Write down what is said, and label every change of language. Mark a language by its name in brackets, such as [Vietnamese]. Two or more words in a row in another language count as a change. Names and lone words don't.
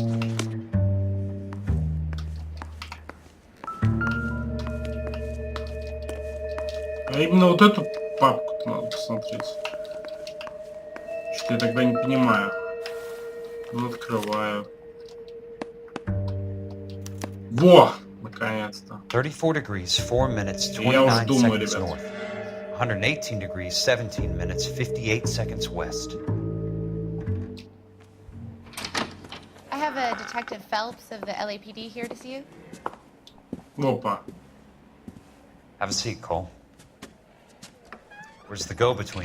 [Russian] А именно вот эту папку надо посмотреть. Что я тогда не понимаю. Ну, открываю. Во! Наконец-то. [English] 34 degrees, 4 minutes, [Russian] Я уже [English] 29 [Russian] думаю, [English] seconds [Russian] ребят. [English] north. 118 degrees, 17 minutes, 58 seconds west. I have a Detective Phelps of the LAPD here to see you. [Russian] Опа. [English] Have a seat, Cole. Where's the go-between?